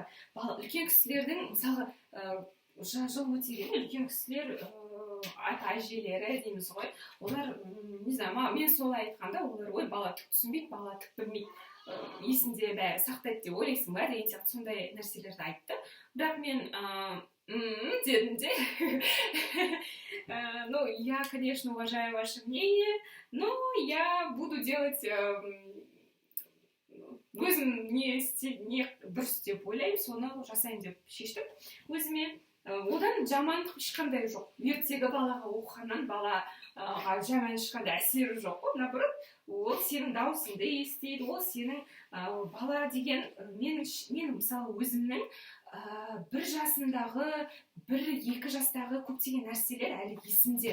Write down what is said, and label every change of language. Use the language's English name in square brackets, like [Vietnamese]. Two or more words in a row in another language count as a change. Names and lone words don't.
[Kazakh] Үлкен кісілердің, мысалы, жыл өте келе, үлкен кісілер ата-әжелері дейміз ғой. Олар, [Russian] не знаю, [Kazakh] мен солай айтқанда, олар ой, бала түк түсінбейді, бала түк білмейді. Есінде бәрі сақтайды деп ойлайсың ба деген сияқты сондай нәрселерді айтты. Бірақ мен дедім де. [Russian] Ну, я, конечно, уважаю ваше мнение, но я буду делать [Kazakh] өзім не дұрыс деп ойлаймын, соны жасайын деп шештім өзіме. Одан жаман ешқандай жоқ. Ертегі балаға оқығаннан балаға жаман ешқандай әсері жоқ. Наоборот, ол сенің даусыңды естиді, ол сенің бала деген мен мысалы өзімнің 1 жасындағы, 1-2 жастағы көптеген нәрселер әлі есімде.